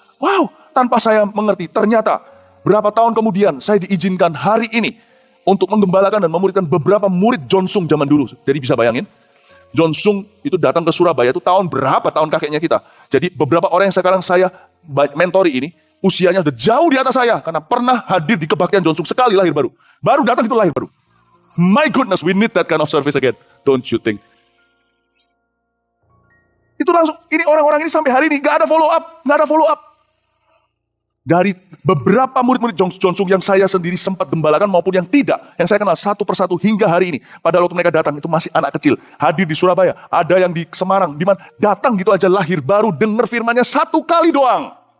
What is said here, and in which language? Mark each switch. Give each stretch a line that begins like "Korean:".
Indonesian: Wow, tanpa saya mengerti. Ternyata berapa tahun kemudian saya diizinkan hari ini untuk menggembalakan dan memuridkan beberapa murid John Sung zaman dulu. Jadi bisa bayangin, John Sung itu datang ke Surabaya itu tahun berapa tahun kakeknya kita. Jadi beberapa orang yang sekarang saya mentori ini, usianya udah jauh di atas saya. Karena pernah hadir di kebaktian John Sung sekali lahir baru. Baru datang itu lahir baru.
English: My goodness, we need that kind of service again. Don't you think?
Indonesian: Itu langsung, ini orang-orang ini sampai hari ini gak ada follow up. Dari beberapa murid-murid John Sung yang saya sendiri sempat gembalakan maupun yang tidak, yang saya kenal satu persatu hingga hari ini. Pada waktu mereka datang itu masih anak kecil, hadir di Surabaya, ada yang di Semarang, di mana datang gitu aja lahir baru, dengar firman-Nya satu kali doang.